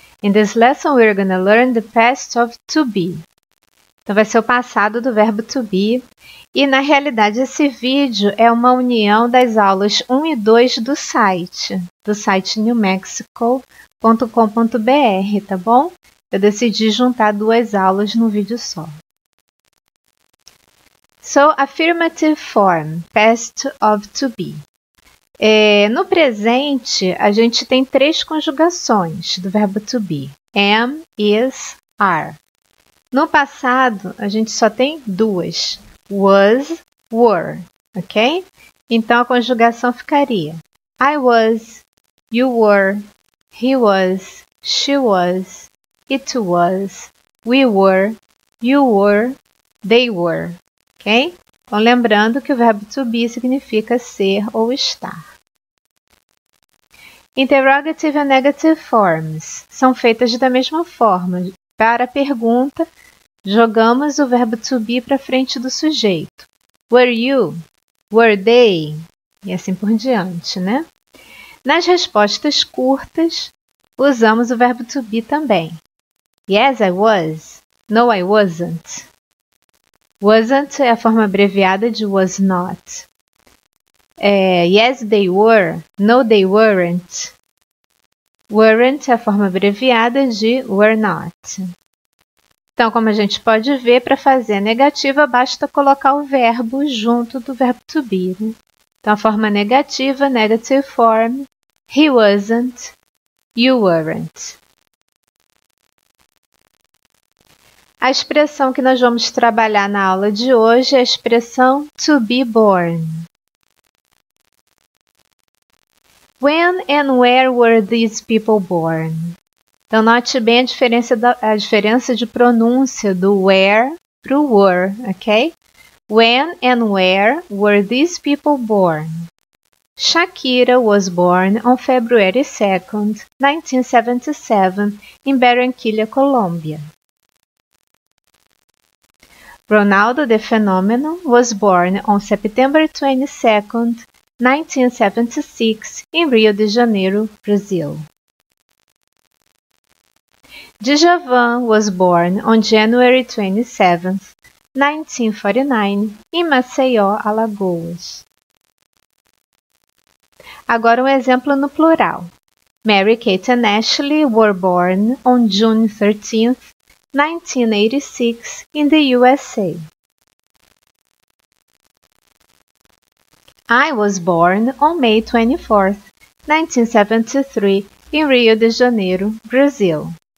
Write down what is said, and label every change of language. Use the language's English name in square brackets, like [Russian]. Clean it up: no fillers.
[English] In this lesson, we're going to learn the past of to be. [Portuguese] Então, vai ser o passado do verbo to be. E, na realidade, esse vídeo é uma união das aulas 1 e 2 do site newmexico.com.br, tá bom? Eu decidi juntar duas aulas num vídeo só. [English] So, affirmative form, past of to be. [Portuguese] No presente, a gente tem 3 conjugações do verbo to be. Am, is, are. No passado, a gente só tem 2. [English] Was, were. Ok? [Portuguese] Então, a conjugação ficaria [English] I was, you were, he was, she was, it was, we were, you were, they were. Ok? [Portuguese] Então, lembrando que o verbo to be significa ser ou estar. [English] Interrogative and negative forms [Portuguese] são feitas da mesma forma. Para a pergunta, jogamos o verbo to be para frente do sujeito. [English] Were you? Were they? [Portuguese] E assim por diante, né? Nas respostas curtas, usamos o verbo to be também. [English] Yes, I was. No, I wasn't. [Portuguese] Wasn't é a forma abreviada de was not. [English] Yes, they were. No, they weren't. [Portuguese] Weren't é a forma abreviada de were not. Então, como a gente pode ver, para fazer a negativa, basta colocar o verbo junto do verbo to be. Né? Então, a forma negativa, negative form, [English] he wasn't, you weren't. [Portuguese] A expressão que nós vamos trabalhar na aula de hoje é a expressão to be born. [English] When and where were these people born? [Portuguese] Então, note bem a diferença de pronúncia do where para o were, ok? [English] When and where were these people born? Shakira was born on February 2nd, 1977, in Barranquilla, Colombia. Ronaldo the Phenomenon was born on September 22nd, 1976, in Rio de Janeiro, Brazil. Djavan was born on January 27th, 1949, in Maceió, Alagoas. [Portuguese] Agora um exemplo no plural. [English] Mary Kate and Ashley were born on June 13th, 1986, in the USA. I was born on May 24th, 1973, in Rio de Janeiro, Brazil.